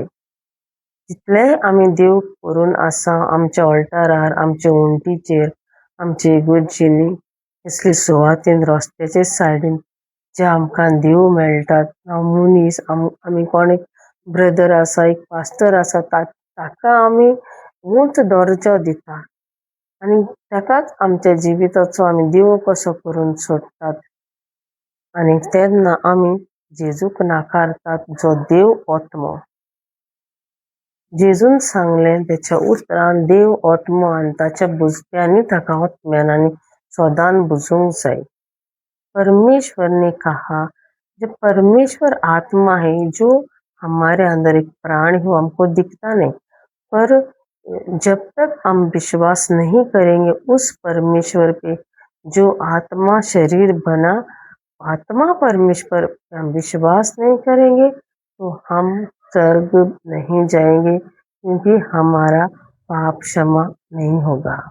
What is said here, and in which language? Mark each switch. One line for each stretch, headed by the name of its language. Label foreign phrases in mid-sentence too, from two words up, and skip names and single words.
Konkani: जितलेंय आमी देव करून आसा आमच्या ऑल्टारार, आमच्या वण्टीचेर, आमचे इगोर्जींनी, कसली सुवातीन रस्त्याचे सायडीन जे आमकां देव मेळटात, हांव मनीस आमी कोण एक ब्रदर आसा, एक पास्टर आसा, ताका आमी उंच दर्जो दिता आनी ताकाच आमच्या जिविताचो आमी देव कसो करून सोडटात. आनी तेन्ना आमी जेजूक नाकारतात जो देव आत्मो. जेजून सांगलें तेच्या उतरान देव आत्मो आनी ताच्या बुजत्यांनी ताका आत्म्यान आनी सदां बुजूंक जाय.
Hindi: परमेश्वर ने कहा जब परमेश्वर आत्मा है, जो हमारे अंदर एक प्राण है वो हमको दिखता नहीं, पर जब तक हम विश्वास नहीं करेंगे उस परमेश्वर पे जो आत्मा शरीर बना, आत्मा परमेश्वर पे हम विश्वास नहीं करेंगे तो हम स्वर्ग नहीं जाएंगे, क्योंकि हमारा पाप क्षमा नहीं होगा.